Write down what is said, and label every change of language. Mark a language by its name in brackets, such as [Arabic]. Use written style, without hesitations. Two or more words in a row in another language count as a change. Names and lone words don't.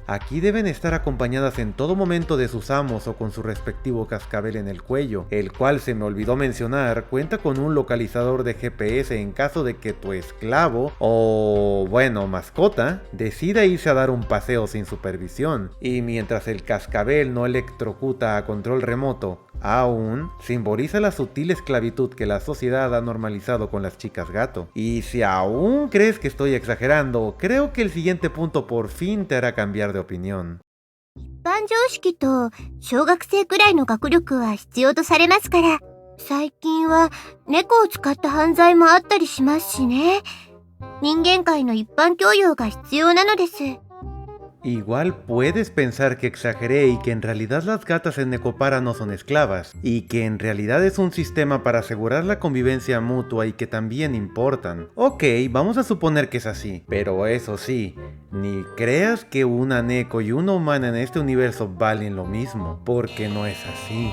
[Spanish] Aquí deben estar acompañadas en todo momento de sus amos o con su respectivo cascabel en el cuello, el cual, se me olvidó mencionar, cuenta con un localizador de GPS en caso de que tu esclavo o, bueno, mascota decida irse a dar un paseo sin supervisión. Y mientras el cascabel no electrocuta a control remoto, aún simboliza la sutil esclavitud que la sociedad ha normalizado con las chicas gato. Y si aún crees que estoy exagerando, creo que el siguiente punto por fin te hará cambiar de opinión. [Japanese] 一般常識と小学生くらいの学力は必要とされますから、最近は猫を使った犯罪もあったりしますしね。人間界の一般教養が必要なのです。 [Spanish] Igual puedes pensar que exageré y que en realidad las gatas en Nekopara no son esclavas, y que en realidad es un sistema para asegurar la convivencia mutua y que también importan. Ok, vamos a suponer que es así, pero eso sí, ni creas que una Neko y una humana en este universo valen lo mismo, porque no es así.